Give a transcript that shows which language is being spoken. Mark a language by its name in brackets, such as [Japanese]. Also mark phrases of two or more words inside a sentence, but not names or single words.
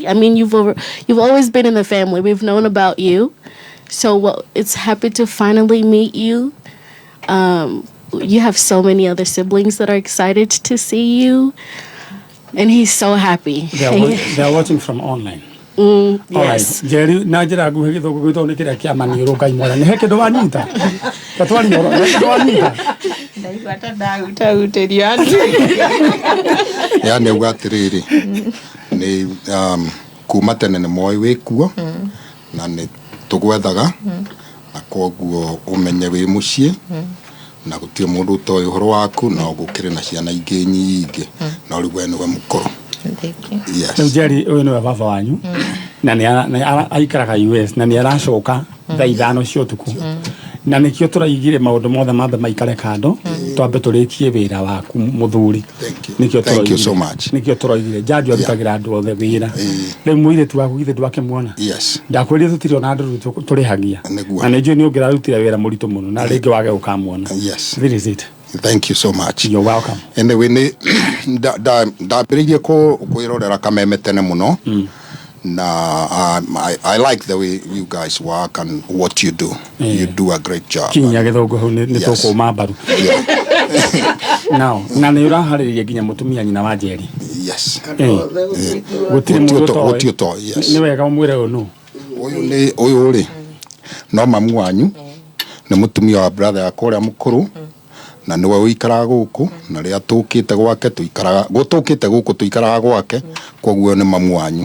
[English] I mean, you've always been in the family. We've known about you, so it's happy to finally meet you. You have so many other siblings that are excited to see you, and he's so happy. They're watching from online. Yes. [Kikuyu] Njeri na njira nguhe gĩthũngũ gĩtũ nĩ kĩrĩa kĩa maniũrũ Ngai mwega nĩ he kĩndũ wanyita tatwari ũhoro nĩ kĩndũ wanyita ndaigua ndagutagutĩrio yani auga atĩrĩrĩ nĩ kuma tene nĩ moĩ wĩ kuo na nĩ tũgwethaga na koguo ũmenye wĩ mũciĩ na gũtirĩ mũndũ ũtoĩ ũhoro waku na gũkĩrĩ na ciana ingĩ nyingĩ na rĩu we nĩwe mũkũrũ rĩu Njeri ũyũ nĩwe baba wanyu na nĩ aikaraga US na nĩ aracoka thaa ithano cia ũtukũ na nikio turaigire maundu mothe mambe maikare kando twambe turikie wira waku muthuri [English] nikio thank you so much [Kikuyu] nikio turaigire jaji arutagira andu othe wira riu muire tu waku githe ndwakimwona yes ndakwirire tutire ona andu turihagia na nijue ni ungirarutire wira muritu muno na ringi wage ukamwona yes [English] this is it. Thank you so much. You're welcome. Anyway, [Kikuyu] ndambiririe kwirorera Kameme tene muno. [English] I like the way you guys work and what you do. You do a great job. [Kikuyu] Kinya githogo ni toko mabaru. Now, na ni urahariria ginya mutumia nyina wa Njeri. Yes. Gutiri mutu to. Yes. Ni wega umwire uno. Uyu ri. No mamu wanyu. Ni mutumia wa brother yakora mukuru. Na niwe uikaraga guku na ria tukite gwake tuikaraga gwake koguo ni mamu wanyu